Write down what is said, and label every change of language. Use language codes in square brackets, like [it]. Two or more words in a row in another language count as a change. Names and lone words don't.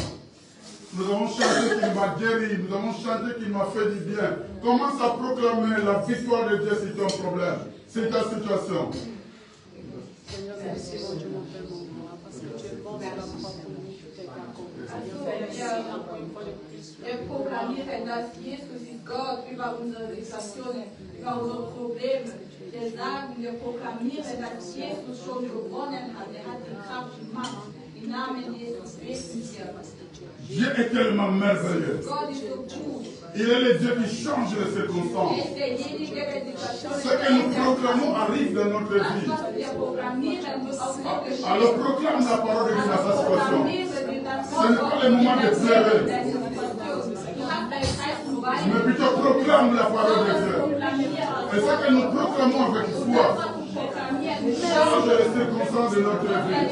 [fr] Nous avons chanté qu'il m'a guéri, nous avons chanté qu'il m'a fait du bien. Commence à proclamer la victoire de Dieu sur ton problème, c'est ta situation. Seigneur, merci mon Dieu, mon Père, mon roi, parce que tu es bon, tu es là pour nous, tu t'es d'accord. Encore une fois de plus. [de] Wir proklamieren, dass Jesus ist Gott über unsere Situationen, über unsere Probleme. Wir sagen, wir proklamieren, dass Jesus schon gewonnen hat. Er hat die Kraft gemacht. Im Namen Jesus beten wir. [fr] Dieu est tellement merveilleux. [de] Gott ist so gut. [fr] Il est le Dieu qui change les circonstances. [de] Er ist derjenige, der die Situationen [fr] Ce que nous proclamons arrive dans notre [de] Das, [fr] vie. [de] was wir proklamieren, wird auch so geschehen. [fr] Alors proclame la parole de Dieu dans sa situation. Ce n'est pas le moment de pleurer. Mais plutôt proclame la parole de Dieu. Et ce que nous proclamons avec foi change les circonstances de notre vie.